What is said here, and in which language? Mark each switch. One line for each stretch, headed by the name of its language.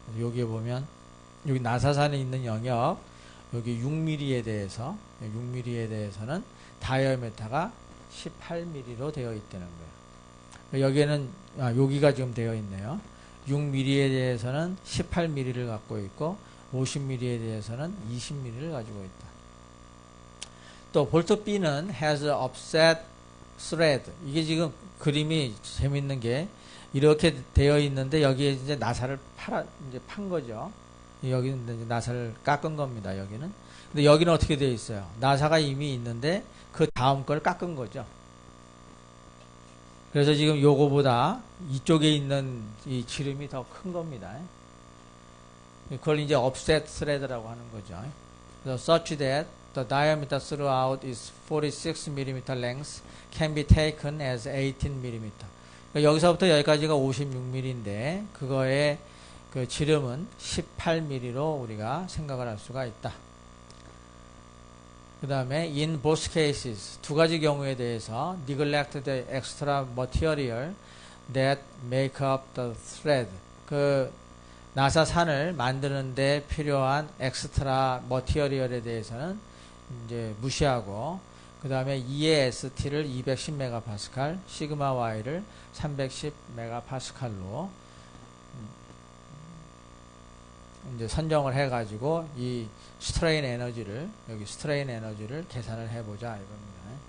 Korean: 여기에 보면 여기 나사산이 있는 영역, 여기 6mm에 대해서는 다이어메타가 18mm로 되어 있다는 거예요. 여기에는 여기가 지금 되어 있네요. 6mm에 대해서는 18mm를 갖고 있고 50mm에 대해서는 20mm를 가지고 있다. 또 볼트 B는
English: has offset thread.
Korean: 이게 지금 그림이 재밌는 게 이렇게 되어 있는데 여기에 이제 나사를 판 거죠. 여기는 이제 나사를 깎은 겁니다. 여기는. 근데 여기는 어떻게 되어 있어요? 나사가 이미 있는데 그 다음 걸 깎은 거죠. 그래서 지금 요거보다 이쪽에 있는 이 지름이 더 큰 겁니다. 그걸 이제 offset thread라고 하는 거죠. 그래서
English: such that the diameter throughout its 46mm length can be taken as 18mm.
Korean: 그러니까 여기서부터 여기까지가 56mm인데 그거의 그 지름은 18mm로 우리가 생각을 할 수가 있다. 그 다음에
English: in both cases
Korean: 두 가지 경우에 대해서
English: neglect the extra material that make up the thread.
Korean: 그 나사산을 만드는데 필요한 엑스트라 머티리얼에 대해서는 이제 무시하고, 그 다음에 E의 ST를 210MPa, 시그마 Y를 310MPa로 이제 선정을 해가지고 이 스트레인 에너지를 계산을 해보자 이겁니다.